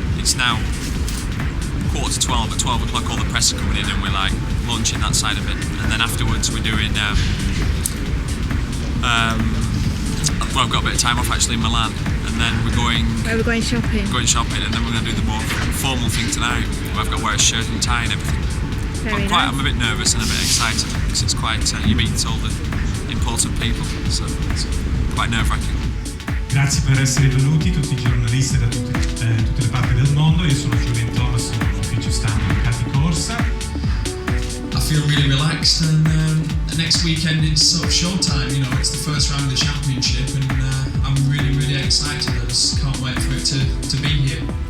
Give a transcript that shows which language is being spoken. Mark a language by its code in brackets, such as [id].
[en] It's now 11:45, at 12 o'clock all the press are coming in and we're like launching that side of it, and then afterwards we're doing, well, I've got a bit of time off actually in Milan, and then we're going... Where we're going shopping? Going shopping, and then we're going to do the more formal thing tonight, where I've got to wear a shirt and tie and everything. Very nice. I'm a bit nervous and a bit excited, because it's quite, you meet all the important people, so it's quite nerve-wracking. [it] Grazie per essere venuti tutti i giornalisti da tutte le parti del mondo. Io sono Julian Thomas, sono l'ufficio stampa di Ducati Corsa. [en] I feel really relaxed, and next weekend it's sort of showtime. You know, it's the first round of the championship, and I'm really, really excited. I just can't wait for it to be here.